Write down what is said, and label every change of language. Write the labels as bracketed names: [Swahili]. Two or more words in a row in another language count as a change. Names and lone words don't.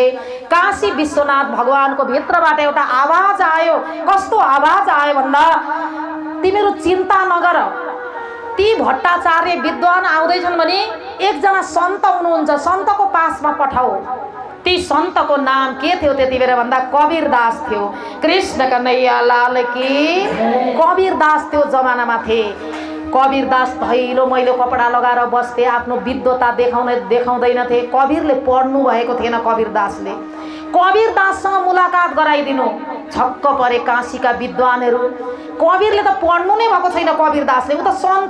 [Nepali] काशी विश्वनाथ भगवानको भित्रबाट एउटा आवाज आयो। कस्तो आवाज आयो भन्दा, तिमीहरू चिन्ता नगर, ती भट्टाचार्य विद्वान आउँदैछन् भने एकजना सन्त हुनुहुन्छ, सन्तको पासमा पठाऊ। ती सन्तको नाम के थियो त्यति बेला भन्दा कबीरदास थियो। [Hindi] कृष्ण कन्हैया लाल की। [Nepali] कबीरदास त्यो जमानामा थिए। कबीरदास धैलो मैलो कपडा लगाएर बस्थे, आफ्नो विद्वता देखाउँदैन थिए। कबीरले पढ्नु भएको थिएन। कबीरदासले कबीरदाससँग मुलाकात गराइदिनु। छक्क परे काशीका विद्वानहरू। कबीरले त पढ्नु नै भएको छैन कबीरदासले, ऊ त सन्त।